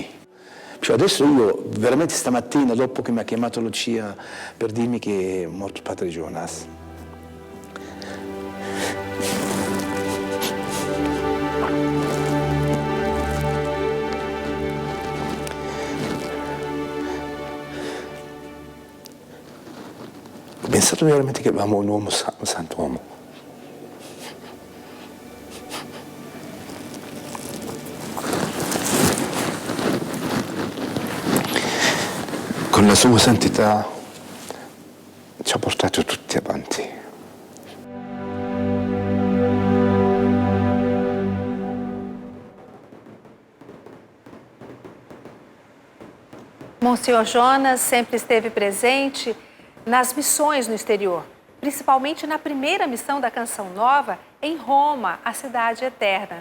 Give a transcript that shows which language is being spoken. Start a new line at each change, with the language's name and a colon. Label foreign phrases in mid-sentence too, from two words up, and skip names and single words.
Italian: Cioè adesso io, veramente stamattina, dopo che mi ha chiamato Lucia per dirmi che è morto padre Jonas, ho pensato veramente che avevamo un uomo, un sant'uomo. Con la sua santità ci ha portato tutti avanti.
Portuguese: Monsenhor Jonas sempre esteve presente nas missões no exterior, principalmente na primeira missão da Canção Nova, em Roma, a cidade eterna.